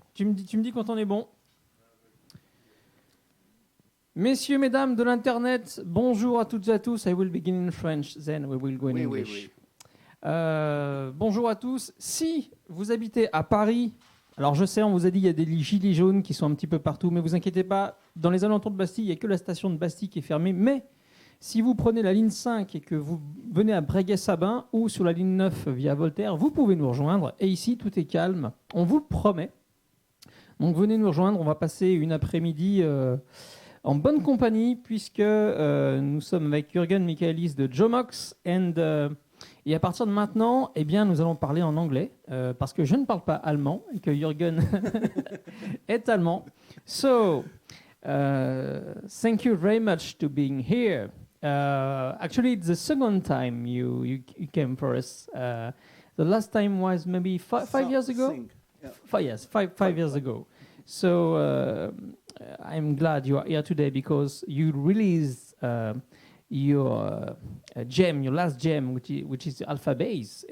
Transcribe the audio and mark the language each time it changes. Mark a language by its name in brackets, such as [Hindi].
[French] Tu me dis quand on est bon. Messieurs, mesdames de l'Internet, bonjour à toutes et à tous. [English] I will begin in French, then we will go in English. [French] Bonjour à tous. Si vous habitez à Paris, alors je sais, on vous a dit il y a des gilets jaunes qui sont un petit peu partout, mais vous inquiétez pas, dans les alentours de Bastille, il n'y a que la station de Bastille qui est fermée. Mais si vous prenez la ligne 5 et que vous venez à Breguet-Sabin ou sur la ligne 9 via Voltaire, vous pouvez nous rejoindre. Et ici, tout est calme. On vous le promet. Donc venez nous rejoindre. On va passer une après-midi en bonne compagnie puisque nous sommes avec Jürgen Michaelis de Jomox. Et à partir de maintenant, eh bien, nous allons parler en anglais parce que je ne parle pas allemand et que Jürgen est allemand. [English] So, thank you very much to being here. Actually, it's the second time you came for us. The last time was maybe five years ago? Yeah. Five years ago. So I'm glad you are here today because you released your gem, your last gem, which is Alpha Base.